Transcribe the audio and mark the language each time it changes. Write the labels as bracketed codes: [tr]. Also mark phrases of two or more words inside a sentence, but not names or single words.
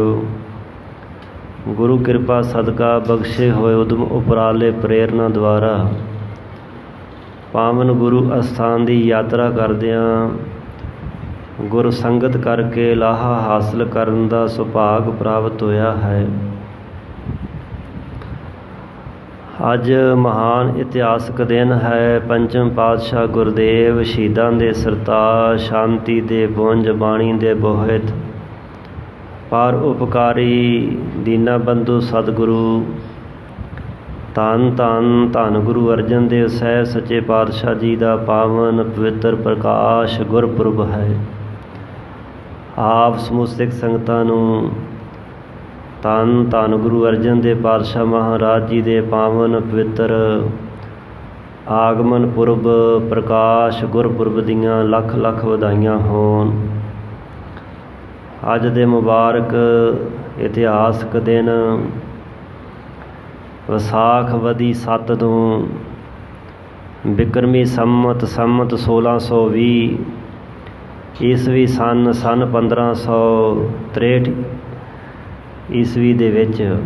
[pa] ਗੁਰੂ ਕਿਰਪਾ ਸਦਕਾ ਬਖ਼ਸ਼ੇ ਹੋਏ ਉੱਦਮ ਉਪਰਾਲੇ ਪ੍ਰੇਰਨਾ ਦੁਆਰਾ ਪਾਵਨ ਗੁਰੂ ਅਸਥਾਨ ਕੀ ਯਾਤਰਾ ਕਰਦਿਆਂ ਗੁਰ ਸੰਗਤ ਕਰਕੇ ਲਾਹਾ ਹਾਸਲ ਕਰਨ ਦਾ ਸੁਭਾਗ ਪ੍ਰਾਪਤ ਹੋਇਆ ਹੈ। ਅੱਜ ਮਹਾਨ ਇਤਿਹਾਸਕ ਦਿਨ ਹੈ। ਪੰਚਮ ਪਾਤਸ਼ਾਹ ਗੁਰਦੇਵ ਸ਼ਹੀਦਾਂ ਦੇ ਸਰਤਾਜ, ਸ਼ਾਂਤੀ ਦੇ ਪੁੰਜ, ਬਾਣੀ ਦੇ ਬੋਹਿਥ, ਪਰ ਉਪਕਾਰੀ ਦੀਨਾ ਬੰਧੂ ਸਤਿਗੁਰੂ ਧੰਨ ਧੰਨ ਧੰਨ ਗੁਰੂ ਅਰਜਨ ਦੇਵ ਸਾਹਿਬ ਸੱਚੇ ਪਾਤਸ਼ਾਹ ਜੀ ਕਾ ਪਾਵਨ ਪਵਿੱਤਰ ਪ੍ਰਕਾਸ਼ ਗੁਰਪੁਰਬ ਹੈ। ਆਪ ਸਮੂਹ ਸਿੱਖ ਸੰਗਤਾਂ ਨੂੰ ਧੰਨ ਧੰਨ ਗੁਰੂ ਅਰਜਨ ਦੇਵ ਪਾਤਸ਼ਾਹ ਮਹਾਰਾਜ ਜੀ ਕੇ ਪਾਵਨ ਪਵਿੱਤਰ ਆਗਮਨ ਪੁਰਬ ਪ੍ਰਕਾਸ਼ ਗੁਰਪੁਰਬ ਦੀਆਂ ਲੱਖ ਲੱਖ ਵਧਾਈਆਂ ਹੋਣ। ਅੱਜ ਦੇ ਮੁਬਾਰਕ ਇਤਿਹਾਸਕ ਦਿਨ ਵਿਸਾਖ ਵਦੀ 7 ਨੂੰ ਬਿਕ੍ਰਮੀ ਸੰਮਤ 1620 ਈਸਵੀ ਸਨ 1563 ਈਸਵੀ ਦੇ ਵਿੱਚ